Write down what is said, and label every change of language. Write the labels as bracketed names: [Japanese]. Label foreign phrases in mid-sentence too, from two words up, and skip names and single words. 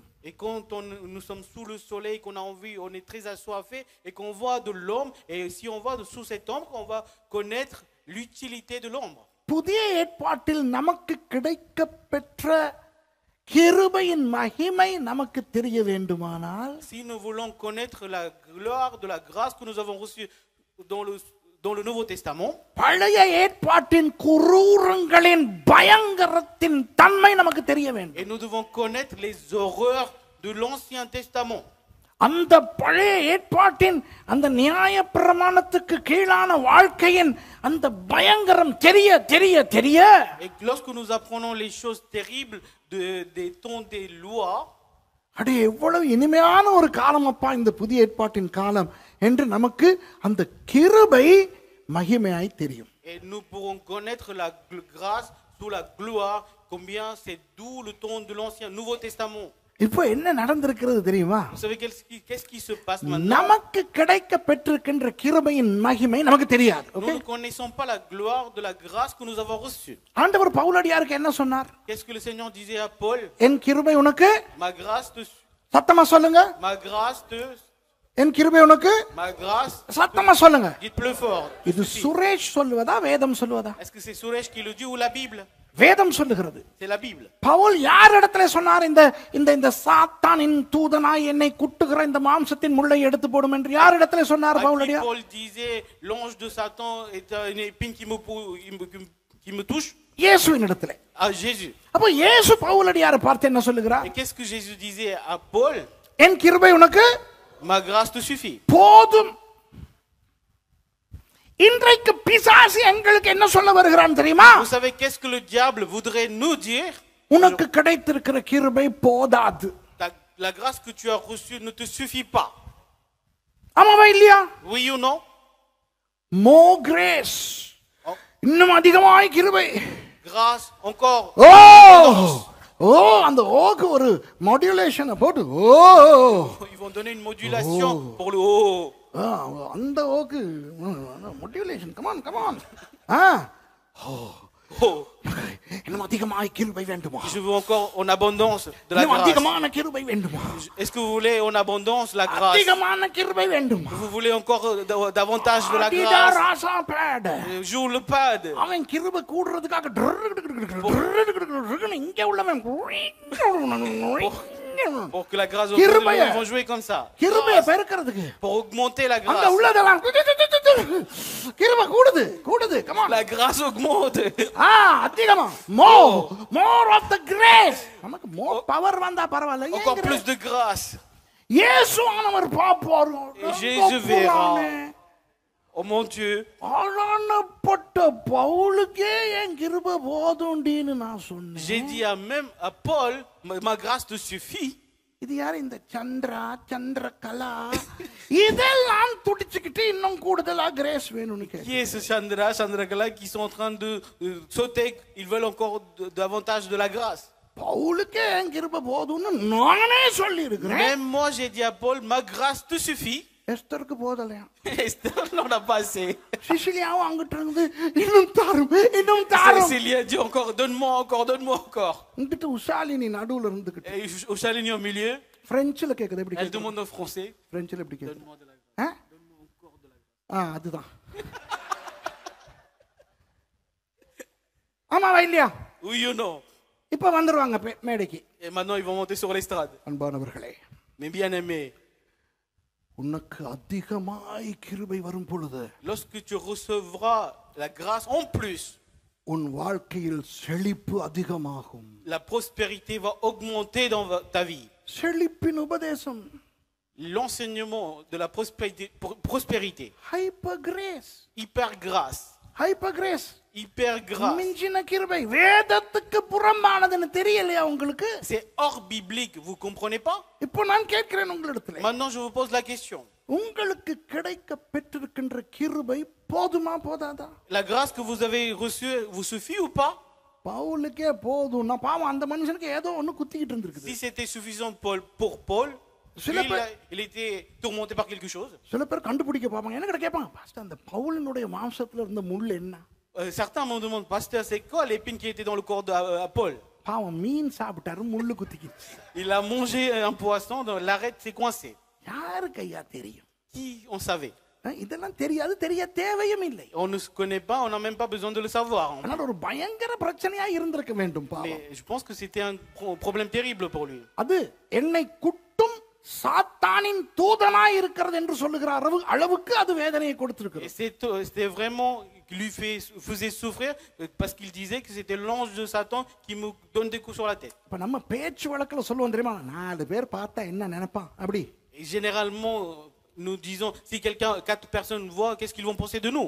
[French] Et quand nous sommes sous le soleil, qu'on a envie, on est très assoiffé et qu'on voit de l'ombre, et si on voit sous cette ombre, on va connaître l'utilité de l'ombre. [Tamil] புதிய ஏற்பாட்டில் நமக்கு கிடைக்க பெற்ற கிருபையின் மகிமை நமக்கு தெரிய வேண்டுமானால், [French] Si nous voulons connaître la gloire de la grâce que nous avons reçue dans le Nouveau Testament, [Tamil] பழைய ஏற்பாட்டின் குரூரங்களின் பயங்கரத்தின் தன்மை நமக்கு தெரிய வேண்டும். [French] et nous devons connaître les horreurs de l'Ancien Testament. [Tamil] அந்த பழைய ஏற்பாட்டின் அந்த நியாய பிரமாணத்துக்கு கீழான வாழ்க்கையின் அந்த பயங்கரம் தெரிய தெரிய தெரிய, [French] Et lorsque nous apprenons les choses terribles des temps des lois, [Tamil] அடே எவ்வளவு இனிமையான ஒரு காலம் அப்பா இந்த புதிய ஏற்பாட்டின் காலம் என்று நமக்கு அந்த கிருபை மகிமையாய் தெரியும். [French] et nous pourrons connaître la grâce sous la gloire, combien c'est doux le temps de l'Ancien Nouveau Testament. [Tamil] இப்போ என்ன நடந்திருக்கிறது தெரியுமா? [French] Vous savez qu'est-ce qui se passe maintenant? [Tamil] நமக்கு கிடைக்க பெற்றிருக்கின்ற கிருபையின் மகிமை நமக்கு தெரியாது. [French] Nous ne connaissons pas la gloire de la grâce que nous avons reçue. [Tamil] ஆண்டவர் பவுலடியாருக்கு என்ன சொன்னார்? [French] Qu'est-ce que le Seigneur disait à Paul? [Tamil] என் கிருபை உனக்கு, [French] Ma grâce te, [Tamil] சத்தமா சொல்லுங்க, [French] ma grâce te, [Tamil] என் கிருபை உனக்கு, [French] ma grâce. [Tamil] சத்தமா சொல்லுங்க. [French] Dites plus fort. [Tamil] இது சுரேஷ் சொல்லுவதா வேதம் சொல்லுவதா? [French] Est-ce que c'est Suresh qui le dit ou la Bible? [Tamil] வேதம் சொல்லுகிறது. [French] C'est la Bible. [Tamil] பவுல் யார் இடத்துல சொன்னார்? இந்த இந்த இந்த சாத்தானின் தூதனாய் என்னை குட்டுகிற இந்த மாம்சத்தின் முள்ளை எடுத்து போடும் என்று யார் இடத்துல சொன்னார் பவுலடியார்? [French] Paul disait l'ange de Satan est une épine qui me touche. [Tamil] இயேசுவின் இடத்துல. [French] À Jésus. [Tamil] அப்ப இயேசு பவுலடியாரை பார்த்து என்ன சொல்லுகிறார்? [French] Et qu'est-ce que Jésus disait à Paul? [Tamil] என் கிருபை உனக்கு [French] Ma grâce te suffit. [Tamil] போதும். இன்றைக்கு பிசாசு எங்களுக்கு என்ன சொல்ல வருகிறான் தெரியுமா? [French] Vous savez qu'est-ce que le diable voudrait nous dire? [Tamil] உனக்கு கிடைத்திருக்கிற கிருபை போதாது. [French] La grâce que tu as reçue ne te suffit pas. [Tamil] ஆமாவா இல்லையா? [French] Oui ou non? [English] More grace. [Tamil] இன்னும் அதிகமாய் கிருபை. [French] Grâce encore. [Tamil] ஓ அந்த ஓக்கு ஒரு மாடுலேஷன் போட்டு ஓ, [French] Ils vont donner une modulation pour le haut. [Tamil] அந்த ஓக்கு மாடுலேஷன். [English] come on come on. [Tamil] இன்னும் அதிகமாய் கிருபை வேண்டுமா? [French] Je veux encore en abondance de la [Tamil] இன்னும் [French] grâce. [Tamil] அதிகமான கிருபை வேண்டுமா? [French] Est-ce que vous voulez en abondance la grâce? [Tamil] அதிகமான கிருபை வேண்டுமா? [French] Vous voulez encore davantage de la [Tamil] அடிடா [French] grâce? [Tamil] ராசா பேட். [French] Joue le pad. [Tamil] அவன் கிருபை கூடுறதுக்காக இங்க உள்ளவன் [French] Pour que la grâce [Tamil] கிருபையை, [French] ils vont jouer comme ça. [Tamil] கிருபையை பெருக்கிறதுக்கு [French] Pour augmenter la [Tamil] அங்க [French] grâce. [Tamil] உள்ளதெல்லாம் கிருபை கூடுது கூடுது. கமான். [French] La grâce augmente. [Tamil] அதிகமா [English] more of the grace. [Tamil] நமக்கு [English] more power [Tamil] வந்தா பரவாயில்லை. [French] Encore plus de grâce. [Tamil] இயேசுவானவர் பாப்பார். [French] Jésus verra. Oh mon Dieu. [Tamil] ஆளானப்பட்ட பவுலுக்கே என் கிருபை போதும்டின்னு நான் சொன்னேன். [French] J'ai dit même à Paul, ma grâce te suffit. [Tamil] இது யார் இந்த சந்திரகலா இதெல்லாம் துடிச்சுக்கிட்டு இன்னும் கூடுதலா கிரேஸ் வேணும்னு [French] Qui [Tamil] கேக்குறேன். [French] est ce Chandra qui sont en train de sauter, ils veulent encore davantage de la grâce. [Tamil] பவுலுக்கே என் கிருபை போதும்னு நானே சொல்லி இருக்கிறேன். [French] Même moi j'ai dit à Paul, ma grâce te suffit. [Tamil] எஸ்தருக்கு போதலையா? [French] Esther n'en a pas assez. [Tamil] சிசிலியாவும் அங்கிட்டு இருந்து இன்னும் தாரும். [French] Cécilia dit encore, donne-moi encore. [Tamil] இங்கிட்டு உஷாலினி நடுவுல இருந்துகிட்டு [French] Et Chalini au milieu, [Tamil] பிரெஞ்சுல கேக்குது. எப்படி [French] elle [Tamil] கேக்குது? [French] demande en français, [Tamil] பிரெஞ்சுல எப்படி கேக்குது? [French] donne-moi de la grâce. Donne-moi encore de la grâce. [Tamil] அதுதான். ஆமாவா இல்லையா? [French] Oui ou non? [Tamil] இப்ப வந்துருவாங்க மேடைக்கு. [French] Et maintenant ils vont monter sur l'estrade. [Tamil] அன்பானவர்களே, [French] Mes bien-aimés, [Tamil] உனக்கு அதிகமாய் கிருபை வரும் பொழுது [French] lorsque tu recevras la grâce en plus, [Tamil] உன் வாழ்க்கையில் செழிப்பு அதிகமாகும். [French] la prospérité va augmenter dans ta vie. [Tamil] செழிப்பின் உபதேசம், [French] L'enseignement de la prospérité, [English] hyper grace, [French] hyper grâce, [English] hyper grace, [French] hyper grâce. [Tamil] மிஞ்சின கிருபை. வேதத்துக்கு புறம்பானதுன்னு தெரியலையா உங்களுக்கு? [French] C'est hors biblique, vous comprenez pas? [Tamil] இப்போ நான் கேட்கிறேன் உங்களிடத்துல, [French] Maintenant, je vous pose la question. [Tamil] உங்களுக்கு கிடைக்க பெற்றிருக்கின்ற கிருபை போதுமா போதாதா? [French] La grâce que vous avez reçue vous suffit ou pas? [Tamil] பவுலுக்கே போதும்னா பாவம் அந்த மனுஷனுக்கு ஏதோ ஒண்ணு குத்திக்கிட்டு இருந்திருக்குது. [French] Si c'était suffisant pour Paul, Je lui, l'ai il était tourmenté par quelque chose. [Tamil] சில பேர் கண்டுபிடிக்க பார்ப்பாங்க. என்ன கிட்ட கேட்பாங்க, பாஸ்டர் அந்த பவுலினுடைய மாம்சத்துல இருந்த முள் என்ன? [French] Certains me demandent, pasteur, c'est quoi l'épine qui était dans le corps de Paul? [Tamil] பாவம் மீன் சாப்பிட்டாரு, முள்ளு குத்திக்கிச்சு. [French] Il a mangé un poisson, l'arête s'est coincée. [Tamil] யாருக்கு ஐயா தெரியும்? [French] Qui on savait? [Tamil] இதெல்லாம் தெரியாது, தெரிய தேவையும் இல்லை. [French] On ne se connaît pas, on n'a même pas besoin de le savoir. [Tamil] ஆனால் ஒரு பயங்கர பிரச்சனையா இருந்திருக்க வேண்டும் பாவம். [French] Mais je pense que c'était un problème terrible pour lui. [Tamil] அது என்னை குட்டும் சாத்தானின் தூதனாய் இருக்கிறது என்று சொல்லுகிற அளவுக்கு அது வேதனையை கொடுத்திருக்கிறது. [French] C'était vraiment lui faisait souffrir parce qu'il disait que c'était l'ange de Satan qui me donne des coups sur la tête. [Tamil] இப்ப நம்ம பேச்சு வழக்குல சொல்லுவோம் தெரியுமா, 4 பேர் பார்த்தா என்ன நினைப்பான் அப்படி. [French] Et généralement nous disons, si quelqu'un 4 personnes voient, qu'est-ce qu'ils vont penser de nous?